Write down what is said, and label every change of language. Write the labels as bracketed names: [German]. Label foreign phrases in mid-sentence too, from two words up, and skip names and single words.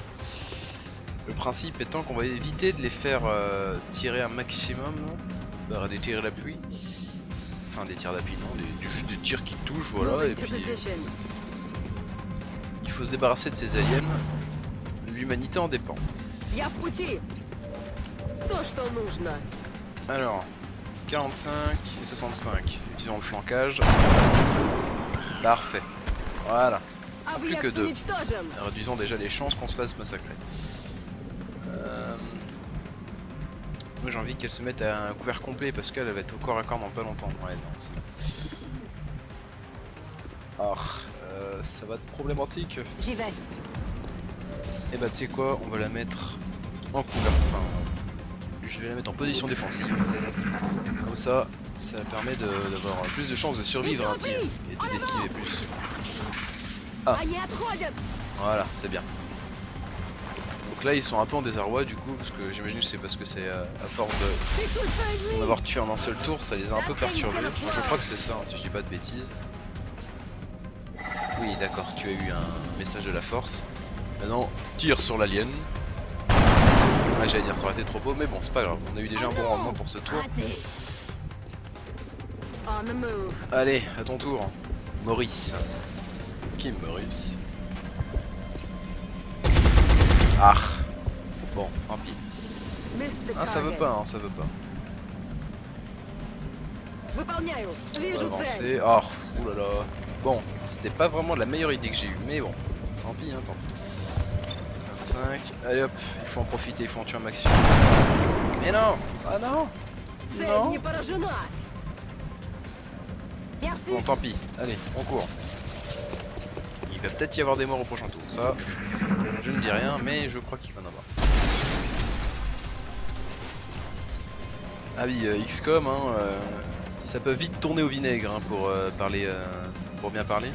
[French] Le principe étant qu'on va éviter de les faire tirer un maximum, des tirs d'appui. Enfin des tirs d'appui non, juste des tirs qui touchent, voilà, [English] Moving [French] et [English] to [French] puis [English] position. [French] il faut se débarrasser de ces aliens. L'humanité en dépend. [Russian] Я в пути. То, что нужно. [French] Alors, 45 et 65, utilisons le flancage. Parfait. Voilà, plus que [Russian] Объект 2. уничтожен. [French] Réduisons déjà les chances qu'on se fasse massacrer. Moi j'ai envie qu'elle se mette à un couvert complet parce qu'elle va être au corps à corps dans pas longtemps. Ouais, non, c'est bon. Alors, ça va être problématique. J'y vais. Et bah tu sais quoi, on va la mettre en couvert. Enfin, je vais la mettre en position défensive. Comme ça, ça permet d'avoir plus de chances de survivre à un tir et de d'esquiver plus. Ah. [Russian] Они отходят. [French] Voilà, c'est bien. Donc là ils sont un peu en désarroi du coup, parce que j'imagine que c'est parce que c'est à force d'en avoir tué en un seul tour, ça les a un peu perturbés. Enfin, je crois que c'est ça, hein, si je dis pas de bêtises. Oui d'accord, tu as eu un message de la force. Maintenant, tire sur l'alien. Ouais, j'allais dire ça aurait été trop beau, mais bon c'est pas grave, on a eu déjà un bon rendement pour ce tour. Raté. [English] On the move. [French] Allez, à ton tour, Maurice. Qui est Maurice? Ah. Bon, tant pis. [English] Missed the [French] Ah ça veut [English] target. [French] pas, hein, ça veut pas. [Russian] Выполняю. [French] On va [Russian] Вижу цель. [French] avancer. Oh, oulala. Bon, c'était pas vraiment la meilleure idée que j'ai eue, mais bon, tant pis, hein, tant pis. 25, allez hop, il faut en profiter, il faut en tuer un maximum. Mais non! Ah non! [Russian] Цель [French] Non! [Russian] не поражена. [French] Bien reçu. Bon, tant pis. Allez, on court. Il va peut-être y avoir des morts au prochain tour. Ça, je ne dis rien, mais je crois qu'il va en avoir. Ah oui, XCOM, hein, ça peut vite tourner au vinaigre hein, pour parler, pour bien parler.